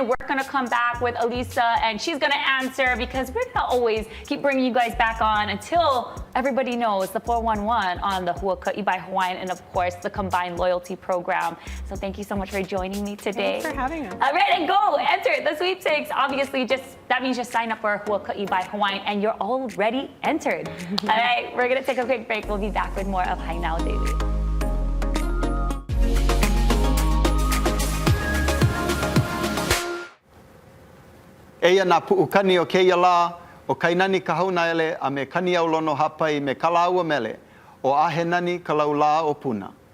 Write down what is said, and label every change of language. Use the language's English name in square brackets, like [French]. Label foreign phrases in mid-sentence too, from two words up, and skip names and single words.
[English] We're gonna come back with Elisa and she's gonna answer because we're gonna always keep bringing you guys back on until everybody knows the 411 on the Huaka'i by Hawaiian and of course the combined loyalty program. So thank you so much for joining me today. Thanks for having us. All right, and go enter the sweepstakes. Obviously, that means just sign up for Huaka'i by Hawaiian and you're already entered. All right, we're gonna take a quick break. We'll be back with more of Hainao Daily. [Hawaiian] Eia nā pu'ukani o keia lā, o kainani ka haunaele a me kani au lono hapai me kala aua mele, o ahe nani ka lau lā o puna.